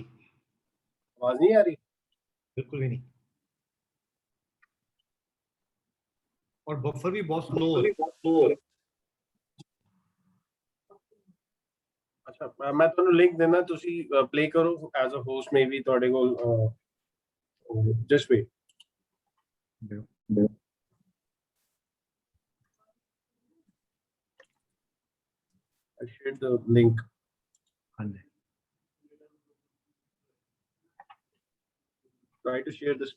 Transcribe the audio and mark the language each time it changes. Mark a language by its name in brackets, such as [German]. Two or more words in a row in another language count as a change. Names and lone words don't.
[Hindi] आवाज नहीं आ रही, बिल्कुल भी नहीं, और बफर भी बहुत स्लो हो रहा है। अच्छा मैं [Punjabi] ਤੁਹਾਨੂੰ ਲਿੰਕ ਦੇਣਾ, ਤੁਸੀਂ ਪਲੇ ਕਰੋ [English] as a host, [Punjabi] ਮੇਬੀ ਤੁਹਾਡੇ ਕੋਲ [English] just wait. I shared the link. [Hindi] हाँ जी, [English] Try to share this.